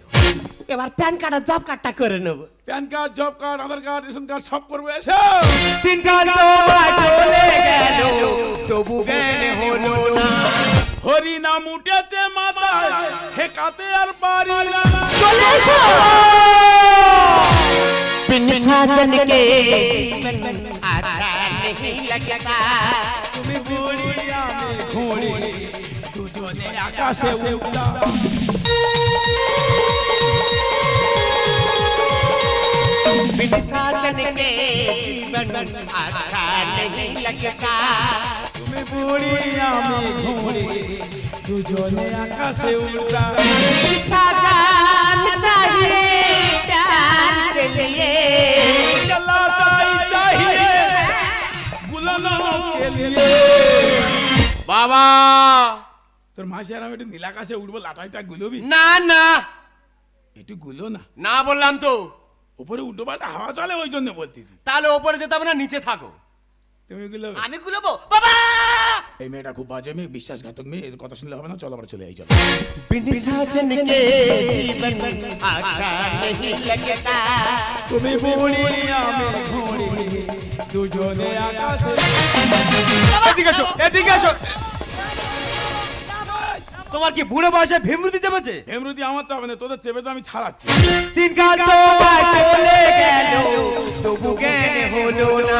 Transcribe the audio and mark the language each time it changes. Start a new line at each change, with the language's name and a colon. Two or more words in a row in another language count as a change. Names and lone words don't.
Bangla: এবার প্যান কার্ড আর জব কার্ডটা করে নেব। প্যান কার্ড, জব কার্ড, আধার কার্ড, রেশন কার্ড সব করবো। এসে তিন কার্ড তোমায় চলে গেল, তবু জ্ঞান হলো না। হরি নাম উঠেছে মাথায়, ঠেকাতে আর পারি না। চলে এসো
Hindi: बिन साजन के अच्छा नहीं लगता।
Bangla: তুমি বুড়ি আমি ঘুড়ি, দুজনে আকাশে উড়া।
Hindi: बिन साजन के जीवन अच्छा नहीं लगता।
Bangla: তুমি বুড়ি আমি ঘুড়ি, দুজনে আকাশে উড়া।
Hindi: साजन चाहिए प्यार के लिए, चलाताई चाहिए बुलाना के लिए।
Bangla: বাবা তোর মাসি আর আমি একটু নীল আকাশে উঠবো, লাটাইটা গুলোবি? না না একটু গুলো না, না বললাম তো। উপরে উল্টো পাল্টা হাওয়া চলে, ওই জন্য বলতেছি। তাহলে ওপরে যেতে হবে না, নিচে থাকো। তুমি গুলো। আমি গুলোবো বাবা। এই মেয়েটা খুব বাজে মেয়ে, বিশ্বাসঘাতক মেয়ে, এর কথা শুনলে হবে না। চলো আমরা চলে যাই। চলো।
Hindi: बिन साजन के जीवन अच्छा नहीं लगता।
Bangla: তুমি বুড়ি আমি ঘুড়ি, দুজনে আকাশে। এদিকে এসো, এদিকে এসো। তোমার কি বুড়ো বয়সে ভীমরুতি চেপেছে? হেমরুদি আমার চাবে না, তোদের চেপেছে আমি ছাড়াচ্ছি। তিন কাল তোমায় চলে গেল, তবু জ্ঞান হলো না।